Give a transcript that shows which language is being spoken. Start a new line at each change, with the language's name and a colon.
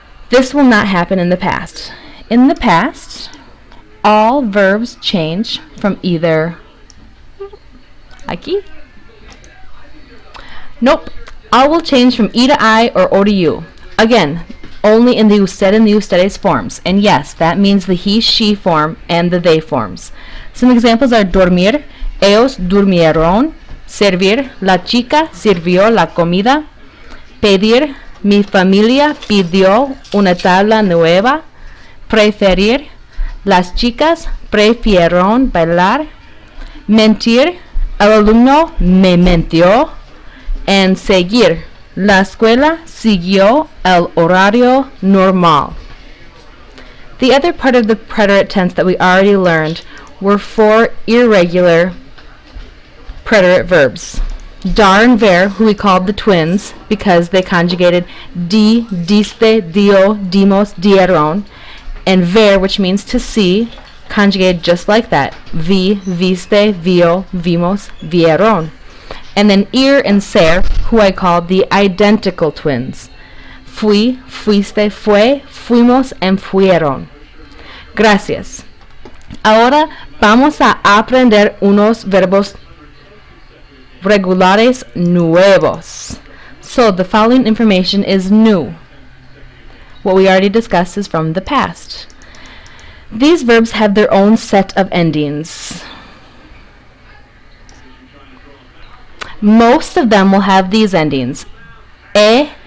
English: This will not happen in the past. In the past, all verbs change from either aquí. Nope. All will change from E to I or O to U. Again, only in the usted and the ustedes forms. And yes, that means the he, she form and the they forms. Some examples are
Spanish: dormir, ellos durmieron, servir, la chica sirvió la comida, pedir, mi familia pidió una tabla nueva, preferir, las chicas prefirieron bailar, mentir, el alumno me mintió, and seguir, la escuela siguió el horario normal.
English: The other part of the preterite tense that we already learned were 4 irregular preterite verbs. Dar and ver, who we called the twins because they conjugated di, diste, dio, dimos, dieron, and ver, which means to see, conjugated just like that.
Spanish: Vi, viste, vio, vimos, vieron.
English: And then ir and ser, who I called the identical twins.
Spanish: Fui, fuiste, fue, fuimos, and fueron. Gracias. Ahora vamos a aprender unos verbos regulares nuevos.
English: So the following information is new. What we already discussed is from the past. These verbs have their own set of endings. Most of them will have these endings. E,